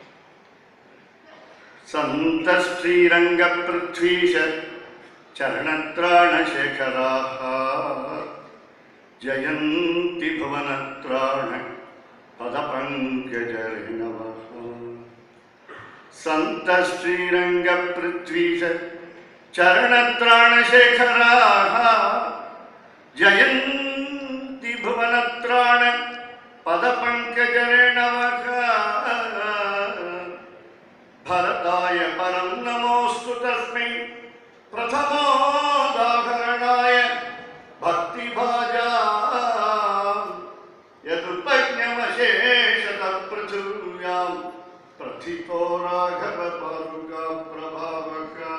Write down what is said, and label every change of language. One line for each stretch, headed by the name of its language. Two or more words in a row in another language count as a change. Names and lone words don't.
Sanskrit: सन्त श्रीरङ्ग पृथ्वीश चरणत्राणशेखराः जयन्ति भुवनत्राण पदपङ्कजरेणवः. सन्त श्रीरङ्ग पृथ्वीश चरणत्राणशेखराः जयन्ति भुवनत्राण पदपङ्कजरेणवः. भरताय परं नमोऽस्तु तस्मै प्रथमोदाहरणाय भक्तिभाजां यदुपज्ञमशेषतः पृथिव्यां प्रथितो राघव पादुका प्रभावक.